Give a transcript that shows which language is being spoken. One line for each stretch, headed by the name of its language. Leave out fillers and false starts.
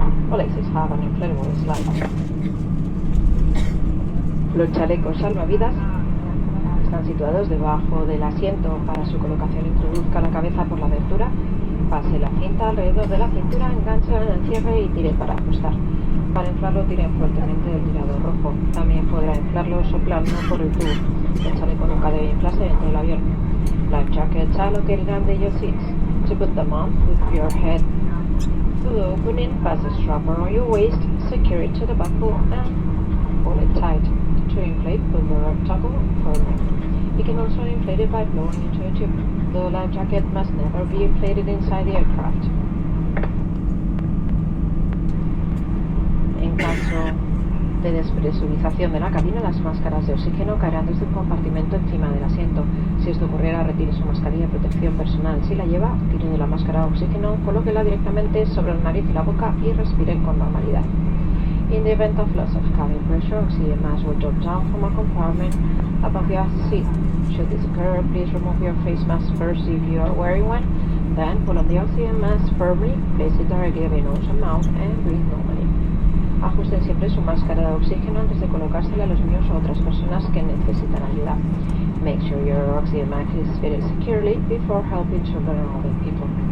English: All exits have an inflatable slide.
Spanish: Los chalecos salvavidas están situados debajo del asiento. Para su colocación, introduzca la cabeza por la abertura, pase la cinta alrededor de la cintura, enganche en el cierre y tire para ajustar. Para inflarlo, tire fuertemente del tirador rojo. También podrá inflarlo soplando por el tubo. El chaleco nunca debe inflarse dentro del avión.
English: Life jackets are located under your seats. To put them on, with your head to the opening, pass a strap around your waist, secure it to the buckle and pull it tight. To inflate, pull the toggle forward. You can also inflate it by blowing into a tube. The life jacket must never be inflated inside the aircraft.
Spanish: En caso de despresurización de la cabina, las máscaras de oxígeno caerán desde un compartimento encima del asiento. Si esto ocurriera, retire su mascarilla de protección personal. Si la lleva, tire de la máscara de oxígeno, colóquela directamente sobre la nariz y la boca y respire con normalidad.
English: In the event of loss of cabin pressure, oxygen mask will drop down from a compartment above your seat. Should this occur, please remove your face mask first if you are wearing one. Then pull on the oxygen mask firmly, place it directly over nose and mouth, and breathe normally.
Spanish: Ajusten siempre su máscara de oxígeno antes de colocársela a los niños o otras personas que necesitan ayuda.
English: Make sure your oxygen mask is fitted securely before helping children and other people.